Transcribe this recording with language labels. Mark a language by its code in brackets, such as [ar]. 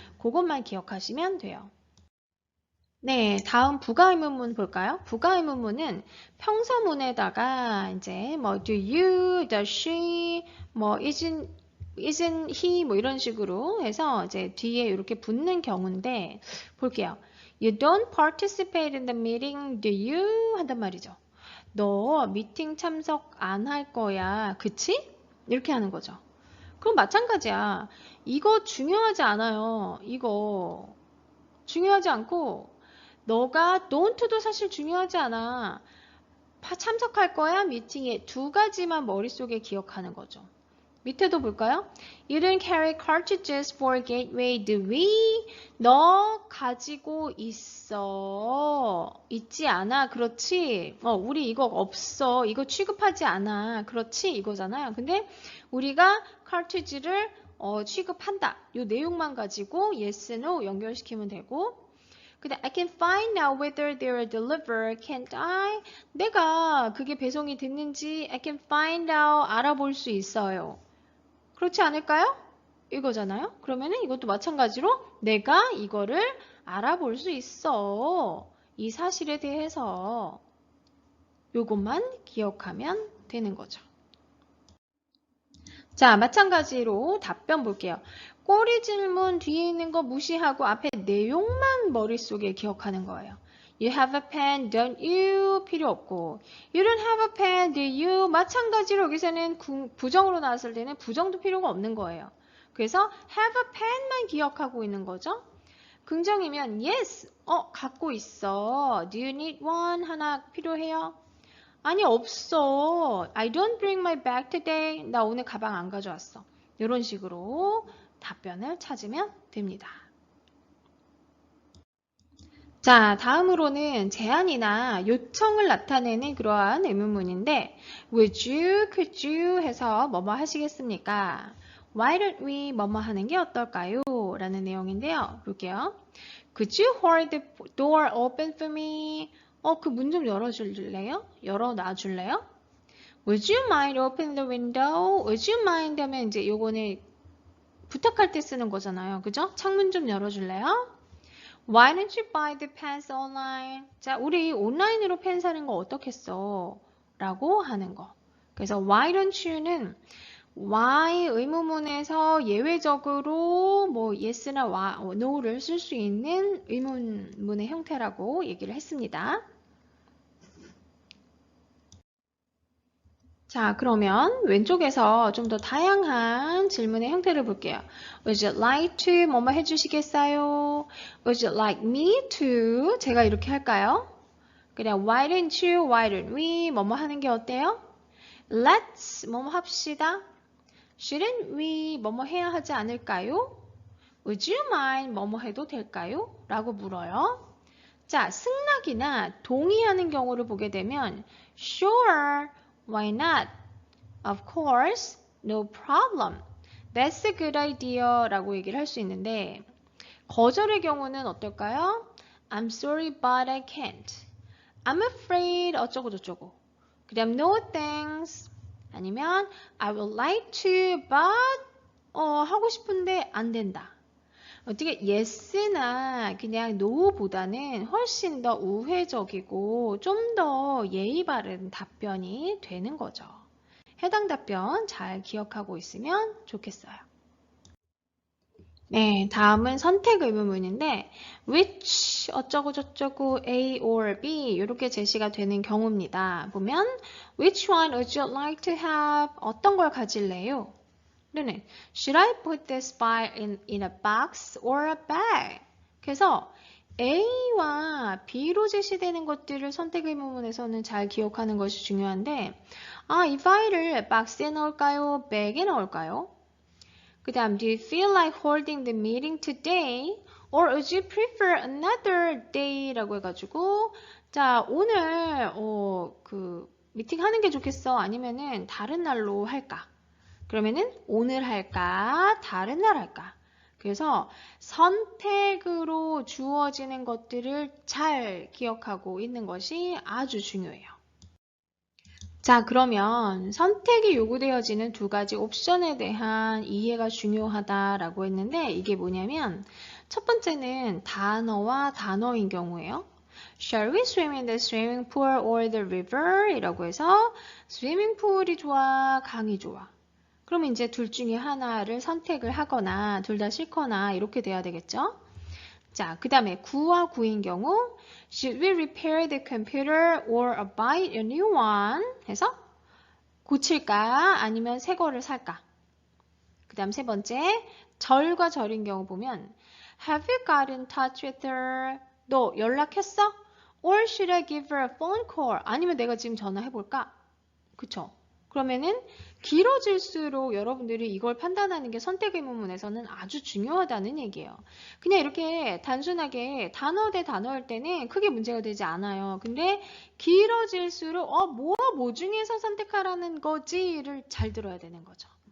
[ko] 그것만 기억하시면 돼요. 네, 다음 부가의문문 볼까요? 부가의문문은 평서문에다가 이제 뭐 [en] do you, does she, [ko] 뭐 [en] isn't he [ko] 뭐 이런 식으로 해서 이제 뒤에 이렇게 붙는 경우인데 볼게요. [en] You don't participate in the meeting, do you? [ko] 한단 말이죠. 너 미팅 참석 안 할 거야, 그치? 이렇게 하는 거죠. 그럼 마찬가지야. 이거 중요하지 않아요. 이거 중요하지 않고 너가 don't도 사실 중요하지 않아. 참석할 거야? 미팅에 두 가지만 머릿속에 기억하는 거죠. 밑에도 볼까요? [en] You didn't carry cartridges for gateway, do we? [ko] 너 가지고 있어. 있지 않아. 그렇지. 우리 이거 없어. 이거 취급하지 않아. 그렇지. 이거잖아요. 근데 우리가 cartridge를 취급한다. 이 내용만 가지고 [en] yes, no [ko] 연결시키면 되고 근데 [en] I can find out whether they're delivered, can't I? [ko] 내가 그게 배송이 됐는지 [en] I can find out [ko] 알아볼 수 있어요. 그렇지 않을까요? 이거잖아요. 그러면은 이것도 마찬가지로 내가 이거를 알아볼 수 있어. 이 사실에 대해서 요것만 기억하면 되는 거죠. 자, 마찬가지로 답변 볼게요. 꼬리 질문 뒤에 있는 거 무시하고 앞에 내용만 머릿속에 기억하는 거예요. [en] You have a pen, don't you? [ko] 필요 없고 [en] You don't have a pen, do you? [ko] 마찬가지로 여기서는 부정으로 나왔을 때는 부정도 필요가 없는 거예요. 그래서 [en] have a pen [ko] 만 기억하고 있는 거죠. 긍정이면 yes, 갖고 있어. [en] Do you need one? [ko] 하나 필요해요? 아니, 없어. [en] I don't bring my bag today. [ko] 나 오늘 가방 안 가져왔어. 이런 식으로 답변을 찾으면 됩니다. 자, 다음으로는 제안이나 요청을 나타내는 그러한 의문문인데 [en] would you, could you [ko] 해서 뭐뭐 하시겠습니까? [en] Why don't we [ko] 뭐뭐 하는 게 어떨까요? 라는 내용인데요. 볼게요. [en] Could you hold the door open for me? [ko] 그 문 좀 열어줄래요? 열어놔줄래요? [en] Would you mind opening the window? Would you mind [ko] 하면 이제 요거는 부탁할 때 쓰는 거잖아요. 그죠? 창문 좀 열어줄래요? [en] Why don't you buy the pens online? [ko] 자, 우리 온라인으로 펜 사는 거 어떻겠어? 라고 하는 거. 그래서 [en] why don't you [ko] 는 why 의문문에서 예외적으로 뭐 yes나 no를 쓸 수 있는 의문문의 형태라고 얘기를 했습니다. 자, 그러면 왼쪽에서 좀 더 다양한 질문의 형태를 볼게요. [en] Would you like to [ko] 뭐뭐 해주시겠어요? [en] Would you like me to? [ko] 제가 이렇게 할까요? [en] 그냥 why don't you, why don't we [ko] 뭐뭐 하는 게 어때요? [en] Let's [ko] 뭐뭐 합시다. [en] Shouldn't we [ko] 뭐뭐 해야 하지 않을까요? [en] Would you mind [ko] 뭐뭐 해도 될까요? 라고 물어요. 자, 승낙이나 동의하는 경우를 보게 되면 [en] Sure, why not? Of course, no problem. That's a good idea [ko] 라고 얘기를 할 수 있는데 거절의 경우는 어떨까요? [en] I'm sorry, but I can't. I'm afraid [ko] 어쩌고 저쩌고. 그 다음 [en] no thanks. [ko] 아니면 [en] I would like to, but [ko] 하고 싶은데 안 된다. 어떻게 yes나 그냥 no보다는 훨씬 더 우회적이고 좀 더 예의 바른 답변이 되는 거죠. 해당 답변 잘 기억하고 있으면 좋겠어요. 네, 다음은 선택 의문문인데 which 어쩌고 저쩌고 [en] A or B [ko] 이렇게 제시가 되는 경우입니다. 보면 [en] which one would you like to have? [ko] 어떤 걸 가질래요? 또는 [en] should I put this file in a box or a bag? [ko] 그래서 A와 B로 제시되는 것들을 선택 의문문에서는 잘 기억하는 것이 중요한데 이 파일을 박스에 넣을까요? 백에 넣을까요? 그 다음 [en] do you feel like holding the meeting today? Or would you prefer another day? [ko] 라고 해가지고 자 오늘 그 미팅 하는 게 좋겠어? 아니면은 다른 날로 할까? 그러면은 오늘 할까? 다른 날 할까? 그래서 선택으로 주어지는 것들을 잘 기억하고 있는 것이 아주 중요해요. 자, 그러면 선택이 요구되어지는 두 가지 옵션에 대한 이해가 중요하다라고 했는데 이게 뭐냐면 첫 번째는 단어와 단어인 경우예요. [en] Shall we swim in the swimming pool or the river? [ko] 이라고 해서 스위밍 풀이 좋아, 강이 좋아. 그럼 이제 둘 중에 하나를 선택을 하거나 둘 다 싫거나 이렇게 돼야 되겠죠? 자, 그 다음에 구와 구인 경우 [en] Should we repair the computer or buy a new one? [ko] 해서 고칠까 아니면 새 거를 살까? 그 다음 세 번째 절과 절인 경우 보면 [en] Have you got in touch with her? [ko] 너 연락했어? [en] Or should I give her a phone call? [ko] 아니면 내가 지금 전화해볼까? 그쵸? 그러면은 길어질수록 여러분들이 이걸 판단하는 게 선택 의문문에서는 아주 중요하다는 얘기예요. 그냥 이렇게 단순하게 단어 대 단어일 때는 크게 문제가 되지 않아요. 근데 길어질수록 뭐 중에서 선택하라는 거지를 잘 들어야 되는 거죠.